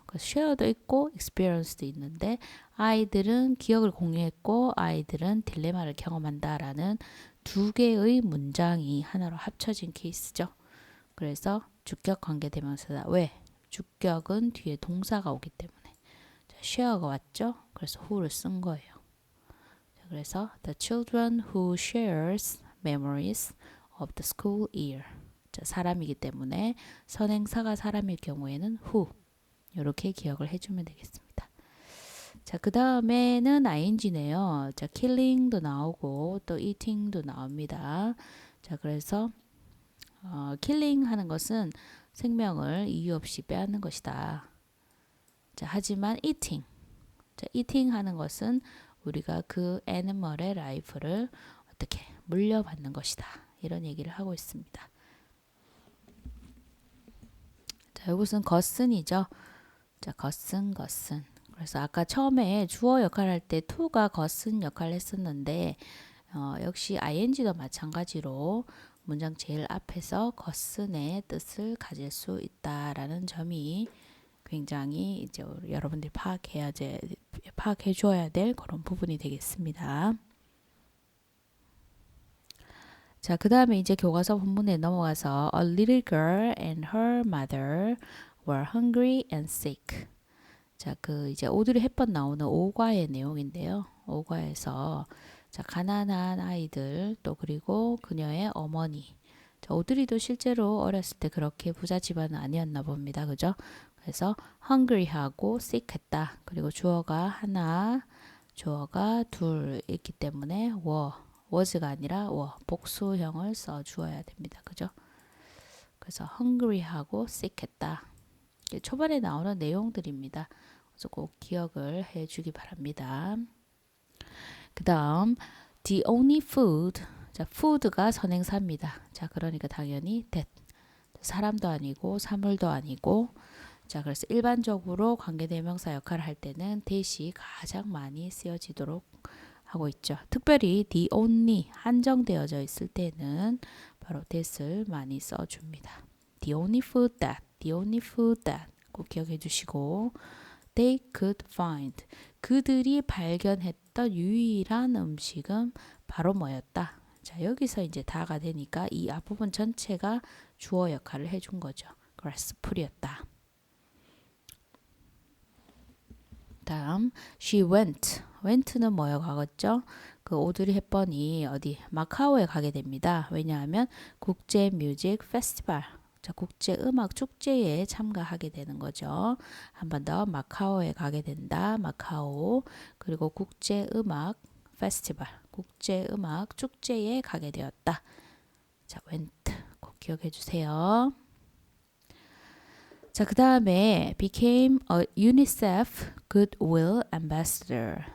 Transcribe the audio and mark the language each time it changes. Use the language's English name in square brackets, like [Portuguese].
[Korean] share도 있고 experience도 있는데 아이들은 기억을 공유했고 아이들은 딜레마를 경험한다라는 두 개의 문장이 하나로 합쳐진 케이스죠. 그래서 주격 관계 대명사다. 왜? 주격은 뒤에 동사가 오기 때문에. 자, share가 왔죠. 그래서 who를 쓴 거예요. 자, 그래서 [English] the children who shares memories of the school year. [Korean] 자, 사람이기 때문에 선행사가 사람일 경우에는 who 이렇게 기억을 해주면 되겠습니다. 자, 그 다음에는 ing네요. 자, killing도 나오고 또 eating도 나옵니다. 자, 그래서 killing 하는 것은 생명을 이유 없이 빼앗는 것이다. 자, 하지만 eating, 자, eating 하는 것은 우리가 그 애니멀의 라이프를 어떻게 물려받는 것이다. 이런 얘기를 하고 있습니다. 자, 이것은 것은이죠. 자, 것은. 그래서 아까 처음에 주어 역할 할 때 to가 것은 역할을 했었는데 역시 ing도 마찬가지로 문장 제일 앞에서 것은의 뜻을 가질 수 있다라는 점이 굉장히 이제 여러분들이 파악해 줘야 될 그런 부분이 되겠습니다. 자, 그 다음에 이제 교과서 본문에 넘어가서 [English] A little girl and her mother were hungry and sick. [Korean] 자, 그 이제 오드리 헵번 나오는 5과의 내용인데요. 5과에서 자, 가난한 아이들 또 그리고 그녀의 어머니. 자, 오드리도 실제로 어렸을 때 그렇게 부자 집안은 아니었나 봅니다. 그죠? 그래서 hungry하고 sick했다. 그리고 주어가 하나, 주어가 둘 있기 때문에 was가 아니라 복수형을 써 주어야 됩니다. 그죠? 그래서 hungry하고 sick했다. 초반에 나오는 내용들입니다. 그래서 꼭 기억을 해주기 바랍니다. 그 다음 [English] the only food. [Korean] 자, food가 선행사입니다. 자, 그러니까 당연히 that. 사람도 아니고 사물도 아니고. 자, 그래서 일반적으로 관계대명사 역할을 할 때는 that이 가장 많이 쓰여지도록 하고 있죠. 특별히 the only 한정되어져 있을 때는 바로 that을 많이 써줍니다. [English] The only food that, the only food that [Korean] 꼭 기억해 주시고 [English] they could find [Korean] 그들이 발견했던 유일한 음식은 바로 뭐였다. 자, 여기서 이제 다가 되니까 이 앞부분 전체가 주어 역할을 해준 거죠. 그래서 풀이었다. 다음 she went는 뭐예요? 과거죠? 그 오드리 헵번이 어디 마카오에 가게 됩니다. 왜냐하면 국제 뮤직 페스티벌, 자, 국제 음악 축제에 참가하게 되는 거죠. 한 번 더 마카오에 가게 된다. 마카오. 그리고 국제 음악 페스티벌, 국제 음악 축제에 가게 되었다. 자, went 꼭 기억해 주세요. 자, 그 다음에 [English] became a UNICEF Goodwill Ambassador.